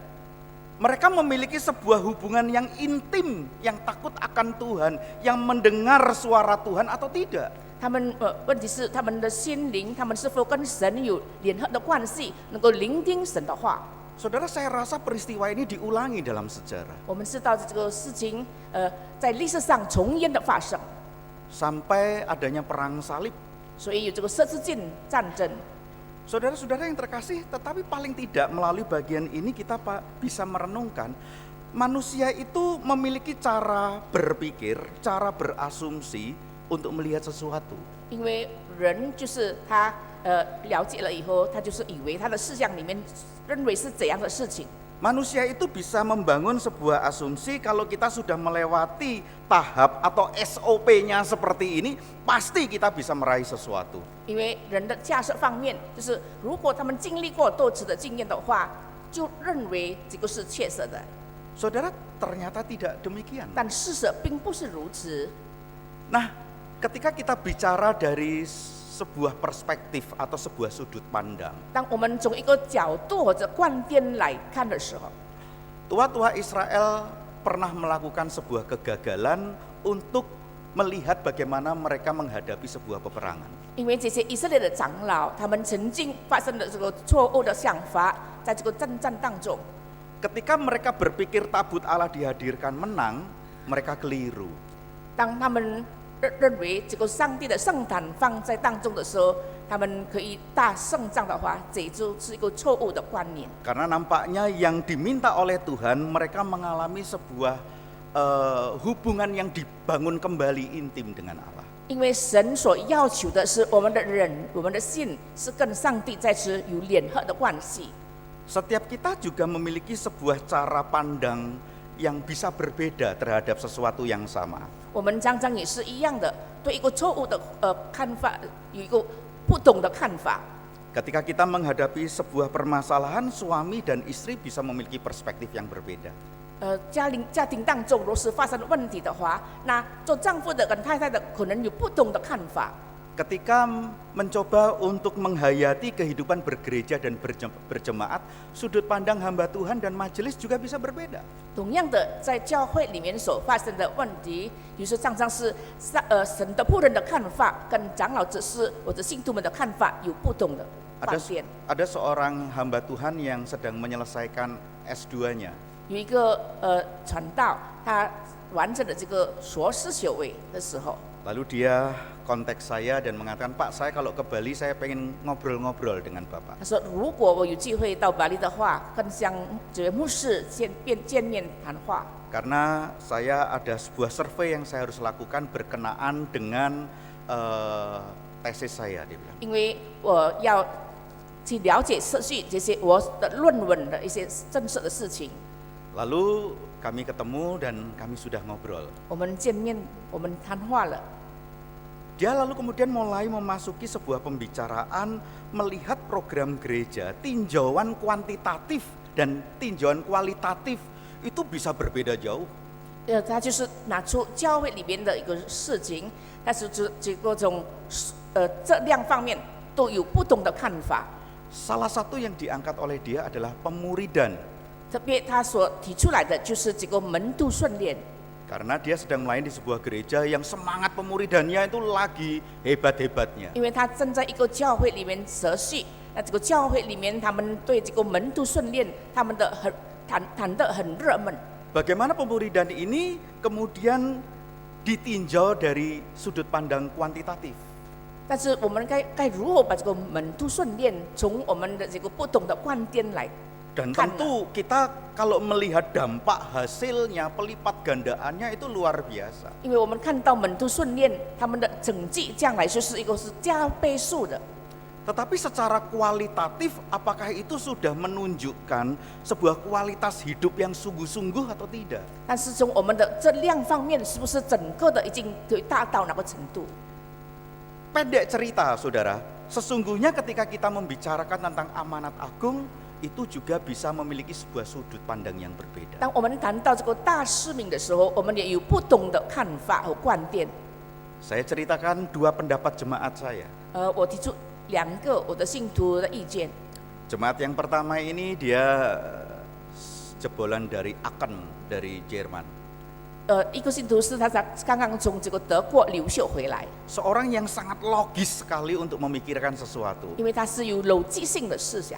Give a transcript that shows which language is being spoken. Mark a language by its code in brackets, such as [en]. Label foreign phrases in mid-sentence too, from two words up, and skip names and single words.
[id] Mereka memiliki sebuah hubungan yang intim, yang takut akan Tuhan, yang mendengar suara Tuhan atau tidak? [zh] 他们问题是他们的心灵，他们是否跟神有联合的关系，能够聆听神的话？ [id] Saudara, saya rasa peristiwa ini diulangi dalam sejarah. [zh] 我们知道这个事情，在历史上重演的发生， [id] Sampai adanya perang salib. [zh] 所以有这个十字军战争。 [id] Saudara-saudara yang terkasih, tetapi paling tidak melalui bagian ini kita bisa merenungkan manusia itu memiliki cara berpikir, cara berasumsi untuk melihat sesuatu. [zh] 因为人就是他了解了以后，他就是以为他的思想里面认为是怎样的事情。 [id] Manusia itu bisa membangun sebuah asumsi kalau kita sudah melewati tahap atau SOP-nya seperti ini, pasti kita bisa meraih sesuatu. [zh] 因为人的价值方面，就是如果他们经历过多次的经验的话，就认为这个是切实的。 [id] Saudara, ternyata tidak demikian. [zh] 但事实并不是如此。 [id] Nah, ketika kita bicara dari sebuah perspektif atau sebuah sudut pandang, [zh] 当我们从一个角度或者观点来看的时候， [id] tua-tua Israel pernah melakukan sebuah kegagalan untuk melihat bagaimana mereka menghadapi sebuah peperangan. [zh] 因为这些以色列的长老，他们曾经发生了这个错误的想法，在这个征战当中， [id] Ketika mereka berpikir tabut Allah dihadirkan menang, mereka keliru. [zh] 当他们认为这个上帝的圣坛放在当中的时候，他们可以大胜仗的话，这就是一个错误的观念。 [id] Karena nampaknya yang diminta oleh Tuhan, mereka mengalami sebuah hubungan yang dibangun kembali intim dengan Allah. [zh] 因为神所要求的是我们的人，我们的信是跟上帝在此有联合的关系。 [id] Setiap kita juga memiliki sebuah cara pandang yang bisa berbeda terhadap sesuatu yang sama. [zh] 我们常常也是一样的，对一个错误的看法有一个不懂的看法。 [id] Ketika kita menghadapi sebuah permasalahan, suami dan istri bisa memiliki perspektif yang berbeda. [zh] 家庭当中若是发生问题的话，那做丈夫的跟太太的可能有不同的看法。 [id] Ketika mencoba untuk menghayati kehidupan bergereja dan berjemaat, sudut pandang hamba Tuhan dan majelis juga bisa berbeda. [zh] 同样的，在教会里面所发生的问题，有时常常是神的仆人的看法跟长老指示或者信徒们的看法有不同的观点。 [id] Ada seorang hamba Tuhan yang sedang menyelesaikan S2-nya. [zh] 有一个传道，他完成了这个硕士学位的时候， [id] Lalu dia kontak saya dan mengatakan, Pak, saya kalau ke Bali saya pengen ngobrol-ngobrol dengan Bapak. [zh] 他说如果我有机会到巴黎的话，跟向这位牧师见面谈话。 [id] Karena saya ada sebuah survei yang saya harus lakukan berkenaan dengan tesis saya, dia bilang. [zh] 因为我要去了解涉及这些我的论文的一些正式的事情。 [id] Lalu kami ketemu dan kami sudah ngobrol. [zh] 我们见面，我们谈话了。 [id] Dia lalu kemudian mulai memasuki sebuah pembicaraan melihat program gereja, tinjauan kuantitatif dan tinjauan kualitatif itu bisa berbeda jauh. [zh] 他就是拿出教会里边的一个事情，但是这个从这两方面都有不同的看法。 [id] Salah satu yang diangkat oleh dia adalah pemuridan. [zh] 特别他所提出来的就是这个门徒训练， [id] Karena dia sedang melayani di sebuah gereja yang semangat pemuridannya itu lagi hebat-hebatnya. [zh] 因为他正在一个教会里面实习，那这个教会里面他们对这个门徒训练，他们的谈得很热门。 [id] Bagaimana pemuridan ini kemudian ditinjau dari sudut pandang kuantitatif. [zh] 但是我们该如何把这个门徒训练从我们的这个不同的观点来 [id] Dan [zh] 看呢？ [id] tentu kita kalau melihat dampak hasilnya, pelipat gandaannya itu luar biasa. [zh] 因为我们看到门徒训练他们的成绩将来就是一个是加倍数的。 [id] Tetapi secara kualitatif, apakah itu sudah menunjukkan sebuah kualitas hidup yang sungguh-sungguh atau tidak? [zh] 但是从我们的这两方面，是不是整个的已经可以达到哪个程度？ [id] Pendek cerita, saudara, sesungguhnya ketika kita membicarakan tentang amanat agung, itu juga bisa memiliki sebuah sudut pandang yang berbeda. [zh] 当我们谈到这个大使命的时候，我们也有不同的看法和观点。 [id] Saya ceritakan dua pendapat jemaat saya. [zh] 我提出两个我的信徒的意见。 [id] Jemaat yang pertama ini dia jebolan dari Aachen, dari Jerman. [zh] 一个信徒是他刚刚从这个德国留学回来， [id] Seorang yang sangat logis sekali untuk memikirkan sesuatu. [zh] 因为他是有逻辑性的思想。